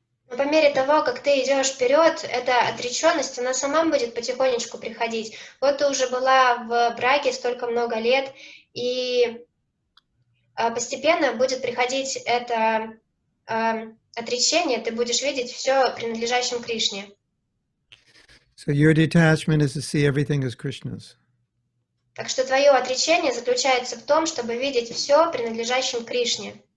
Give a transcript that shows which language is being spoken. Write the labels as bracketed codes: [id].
[ru] Но по мере того, как ты идешь вперед, эта отреченность, она сама будет потихонечку приходить. Вот ты уже была в браке столько много лет, и постепенно будет приходить это отречение, ты будешь видеть все принадлежащим Кришне. [en] So your detachment is to see everything as Krishna's. [ru] Так что твое отречение заключается в том, чтобы видеть все принадлежащим Кришне.